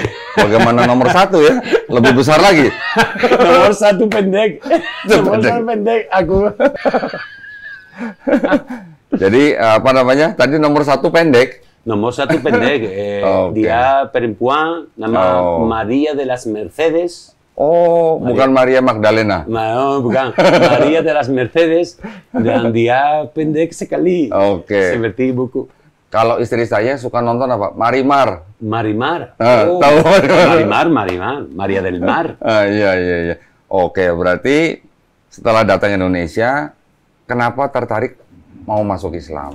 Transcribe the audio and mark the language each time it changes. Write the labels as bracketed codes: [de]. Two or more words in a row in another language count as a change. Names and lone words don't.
[id] Bagaimana nomor 1 ya? Lebih besar lagi. Nomor 1 pendek. Nomor 1 pendek aku. Jadi apa namanya? Tadi nomor 1 pendek. Nomor 1 pendek. Dia perempuan, nama María de las Mercedes. Bukan Maria Magdalena. No, bukan. María de las Mercedes. Dan dia pendek sekali. Seperti buku. Kalau istri saya suka nonton apa? Marimar. Marimar? Tahu? Marimar. Maria del Mar. Iya. Berarti setelah datang Indonesia, kenapa tertarik mau masuk Islam?